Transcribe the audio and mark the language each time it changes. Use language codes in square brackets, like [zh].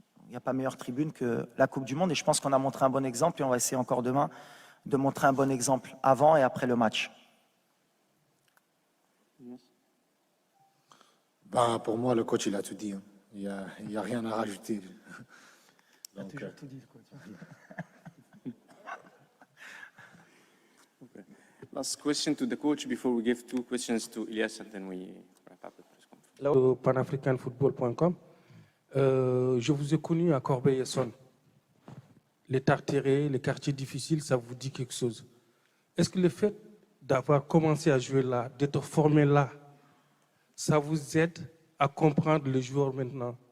[fr] Il n'y a pas meilleure tribune que la Coupe du Monde, et je pense qu'on a montré un bon exemple, et on va essayer encore demain de montrer un bon exemple avant et après le match. Pour moi, le coach, il a tout dit. Il n'y a rien à rajouter. Il a toujours tout dit, le coach. [en] Okay. Last question to the coach before we give 2 questions to Ilyas and then we wrap up the press conference. Panafricanfootball.com. [fr] Je vous ai connu à Corbeil-Essonnes. Les Tartérés, les quartiers difficiles, ça vous dit quelque chose. Est-ce que le fait d'avoir commencé à jouer là, d'être formé là, ça vous aide à comprendre les joueurs maintenant?